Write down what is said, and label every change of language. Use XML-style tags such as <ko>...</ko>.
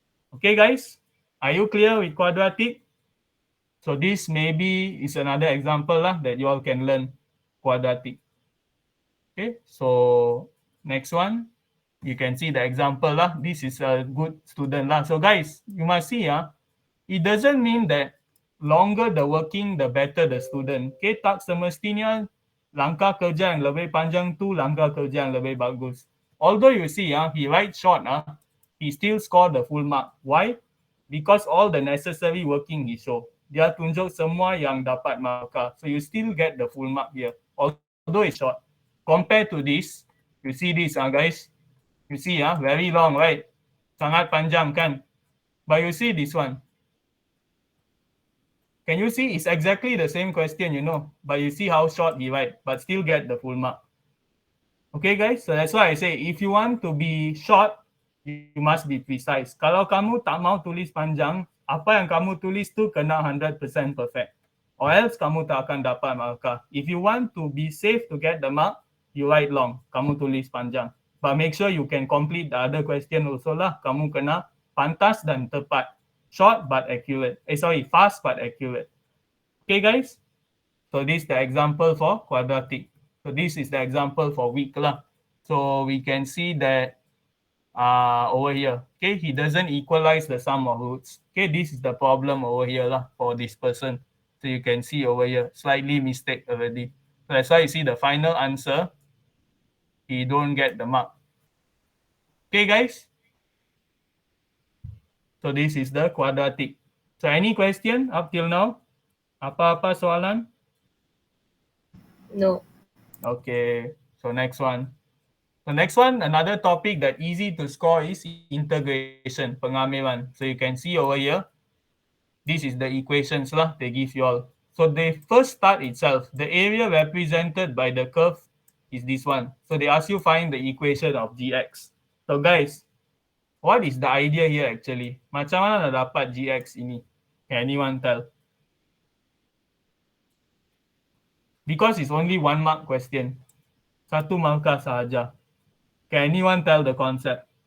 <en>Okay guys, are you clear with quadratic? So this maybe is another example that you all can learn quadratic. Okay, so next one, you can see the example This is a good student So guys, you must see it doesn't mean that longer the working, the better the student.</en> <ms>Okay, tak semestinya langkah kerja yang lebih panjang tu langkah kerja yang lebih bagus.</ms> <en>Although you see he write short he still score the full mark. Why? Because all the necessary working he show.</en> <ms>Dia tunjuk semua yang dapat markah.</ms> <en>So you still get the full mark here. Although it's short. Compared to this, you see this guys. You see very long, right?</en> <ms>Sangat panjang kan?</ms> <en>But you see this one. Can you see? It's exactly the same question, but you see how short he write, but still get the full mark. Okay, guys? So that's why I say, if you want to be short, you must be precise.</en> <ms>Kalau kamu tak mau tulis panjang, apa yang kamu tulis tu kena 100% perfect. Or else kamu tak akan dapat markah.</ms> <en>If you want to be safe to get the mark, you write long.</en> <ms>Kamu tulis panjang.</ms> <en>But make sure you can complete the other question also lah.</en> <ms>Kamu kena pantas dan tepat.</ms> <en>Short but accurate. Fast but accurate. Okay, guys? So this is the example for quadratic. So this is the example for weak lah. So we can see that over here, okay, he doesn't equalize the sum of roots. Okay, this is the problem over here lah for this person. So you can see over here, slightly mistake already. So that's why you see the final answer, he don't get the mark. Okay, guys. So this is the quadratic. So any question up till now?</en> <ms>Apa-apa soalan?</ms> <en>No. Okay, so next one. The next one, another topic that easy to score is integration, pengamilan. So you can see over here, this is the equations lah they give you all. So they first start itself, the area represented by the curve is this one. So they ask you find the equation of gx. So guys, what is the idea here actually?</en> <ms>Macam mana nak dapat gx ini?</ms> <en>Can anyone tell? Because it's only 1 mark question.</en> <ms>Satu markah sahaja.</ms> <en>Can anyone tell the concept?</en>